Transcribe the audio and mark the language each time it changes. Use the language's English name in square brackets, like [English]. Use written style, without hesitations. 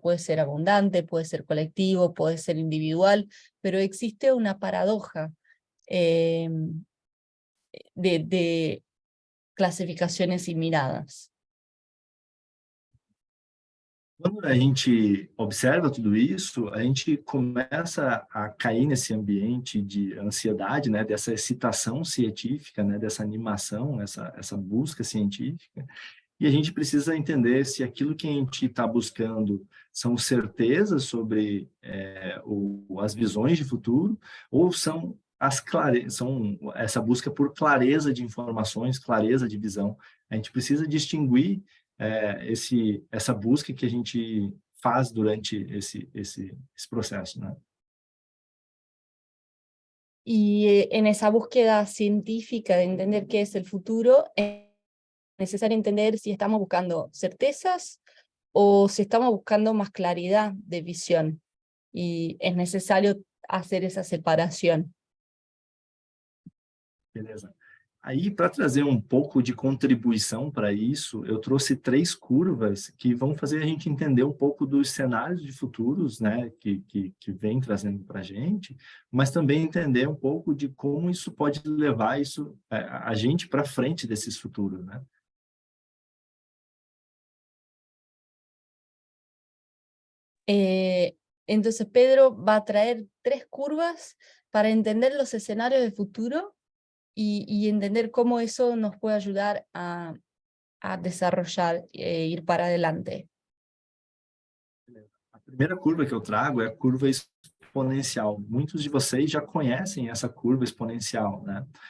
[Spanish] Puede ser abundante, puede ser colectivo, puede ser individual, pero existe una paradoja de clasificaciones y miradas. [Portuguese] Quando a gente observa tudo isso, a gente começa a cair nesse ambiente de ansiedade, né, dessa excitação científica, né, dessa animação, essa busca científica, e a gente precisa entender se aquilo que a gente está buscando são certezas sobre as visões de futuro, ou são são essa busca por clareza de informações, clareza de visão. A gente precisa distinguir essa busca que a gente faz durante esse processo, né? [Spanish] Y en esa búsqueda científica de entender qué es el futuro, es necesario entender si estamos buscando certezas o si estamos buscando más claridad de visión. Y es necesario hacer esa separación. [Portuguese] Beleza. Aí, para trazer um pouco de contribuição para isso, eu trouxe 3 curvas que vão fazer a gente entender um pouco dos cenários de futuros, né, que vem trazendo para a gente, mas também entender um pouco de como isso pode levar a gente para frente desses futuros, né? [Spanish] Entonces Pedro va a traer 3 curvas para entender los escenarios de futuro y entender cómo eso nos puede ayudar a desarrollar e ir para adelante. [Portuguese] A primeira curva que eu trago é a curva exponencial. Muitos de vocês já conhecem essa curva exponencial, né?